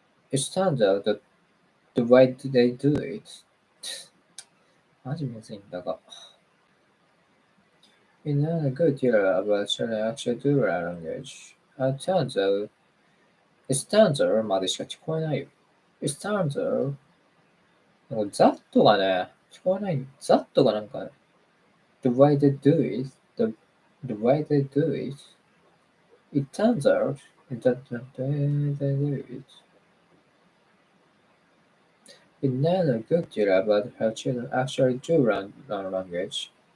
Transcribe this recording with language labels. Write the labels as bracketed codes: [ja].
[en] It turns out that the way they do it. [ja] マジむずいんだが。 [en] We know a good deal about children actually do learn language. It turns out [ja] までしか聞こえないよ。 [en] It turns out [ja] なんかザットがね、聞こえない。ザットがなんかね、 [en] the way they do it, the way they do it, it turns out that the way they do it. We know a good deal about how children actually do learn language.